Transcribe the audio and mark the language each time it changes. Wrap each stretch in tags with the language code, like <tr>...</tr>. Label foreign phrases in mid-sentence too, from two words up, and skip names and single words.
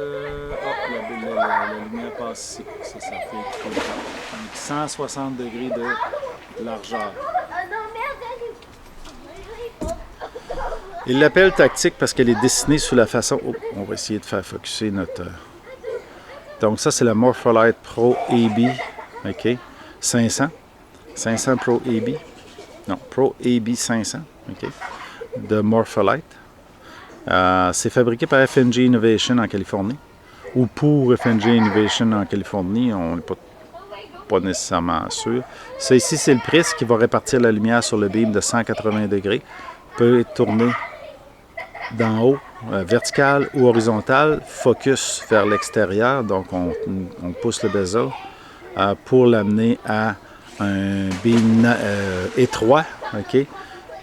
<fr>La lumière passe ici. Ça fait donc 160 degrés de largeur. Il l'appelle tactique parce qu'elle est dessinée sous la façon... Oh, on va essayer de faire focusser notre... Donc ça, c'est la Morpholite Pro AB. OK. 500 Pro AB. Non, Pro AB 500. OK. De Morpholite. C'est fabriqué par FNG Innovation en Californie. Ou pour FNG Innovation en Californie. On n'est pas nécessairement sûr. Ça ici, c'est le prisme qui va répartir la lumière sur le beam de 180 degrés. Peut être tourné d'en haut, vertical ou horizontal, focus vers l'extérieur, donc on pousse le bezel pour l'amener à un beam étroit, okay?</fr>